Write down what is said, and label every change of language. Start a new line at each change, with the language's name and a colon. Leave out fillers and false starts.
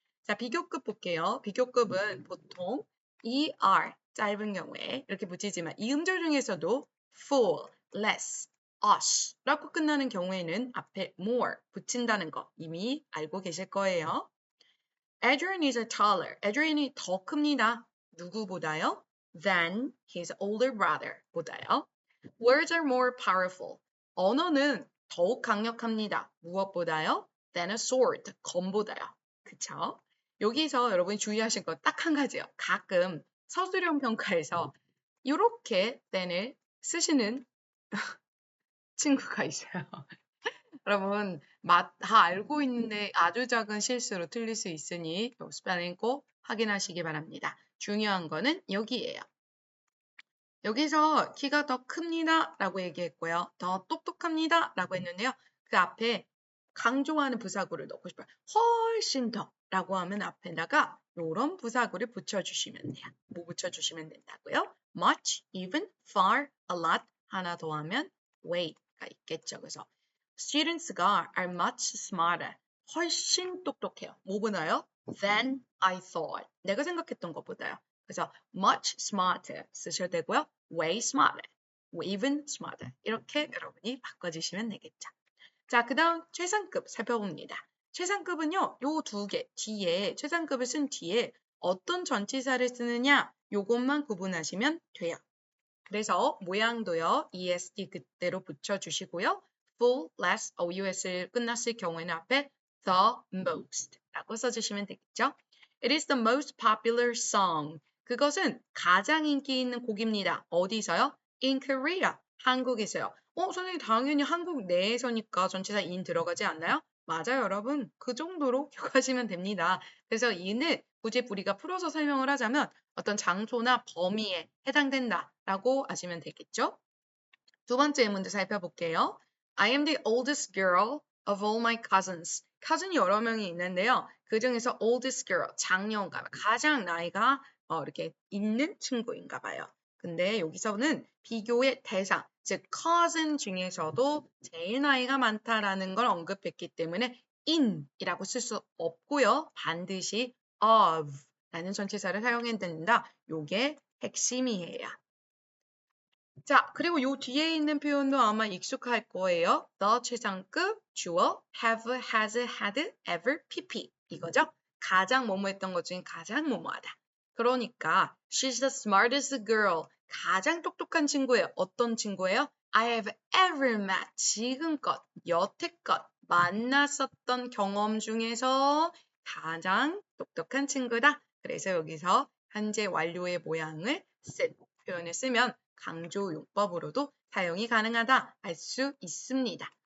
Korean: 자, 비교급 볼게요. 비교급은 보통 er 짧은 경우에 이렇게 붙이지만 이 음절 중에서도 full, less, us 라고 끝나는 경우에는 앞에 more 붙인다는 거 이미 알고 계실 거예요.
English: Adrian is taller. Adrian이
Korean: 더 큽니다. 누구보다요?
English: Than his older brother
Korean: 보다요.
English: Words are more powerful.
Korean: 언어는 더욱 강력합니다. 무엇보다요?
English: Than a sword.
Korean: 검보다요. 그쵸? 여기서 여러분이 주의하실 거 딱 한 가지요. 가끔 서술형 평가에서 이렇게 than을 쓰시는 친구가 있어요. 여러분 다 알고 있는데 아주 작은 실수로 틀릴 수 있으니 스펠링 꼭 확인하시기 바랍니다. 중요한 거는 여기에요. 여기서 키가 더 큽니다 라고 얘기했고요. 더 똑똑합니다 라고 했는데요. 그 앞에 강조하는 부사구를 넣고 싶어요. 훨씬 더 라고 하면 앞에다가 요런 부사구를 붙여주시면 돼요. 뭐 붙여주시면 된다고요? much, even, far, a lot 하나 더 하면 way가 있겠죠.
English: 그래서 students가 are much smarter.
Korean: 훨씬 똑똑해요. 뭐보다요?
English: than I thought.
Korean: 내가 생각했던 것보다요. 그래서 much smarter 쓰셔도 되고요.
English: way smarter, even smarter.
Korean: 이렇게 여러분이 바꿔주시면 되겠죠. 자, 그 다음 최상급 살펴봅니다. 최상급은요, 요 두 개 뒤에 최상급을 쓴 뒤에 어떤 전치사를 쓰느냐 요것만 구분하시면 돼요. 그래서 모양도요, ESD 그대로 붙여주시고요. full, less, OUS를 끝났을 경우에는 앞에 the most 라고 써주시면 되겠죠.
English: It is the most popular song.
Korean: 그것은 가장 인기 있는 곡입니다. 어디서요?
English: In Korea.
Korean: 한국에서요. 선생님 당연히 한국 내에서니까 전치사 in 들어가지 않나요? 맞아요, 여러분. 그 정도로 기억하시면 됩니다. 그래서 in을 굳이 우리가 풀어서 설명을 하자면 어떤 장소나 범위에 해당된다라고 아시면 되겠죠? 두 번째 문제 살펴볼게요.
English: I am the oldest girl of all my cousins.
Korean: cousin이 여러 명이 있는데요. 그 중에서 oldest girl, 장녀인가 봐요. 가장 나이가 이렇게 있는 친구인가 봐요. 근데 여기서는 비교의 대상, 즉 cousin 중에서도 제일 나이가 많다라는 걸 언급했기 때문에 in이라고 쓸 수 없고요. 반드시 of 라는 전치사를 사용해야 된다. 요게 핵심이에요. 자, 그리고 요 뒤에 있는 표현도 아마 익숙할 거예요. the 최상급, 주어, have, has, had, ever, pp. 이거죠? 가장 뭐뭐 했던 것 중에 가장 뭐뭐하다. 그러니까
English: she's the smartest girl.
Korean: 가장 똑똑한 친구예요. 어떤 친구예요?
English: I have ever met.
Korean: 지금껏, 여태껏 만났었던 경험 중에서 가장 똑똑한 친구다. 그래서 여기서 현재 완료의 모양을 쓴 표현을 쓰면 강조 용법으로도 사용이 가능하다 알 수 있습니다.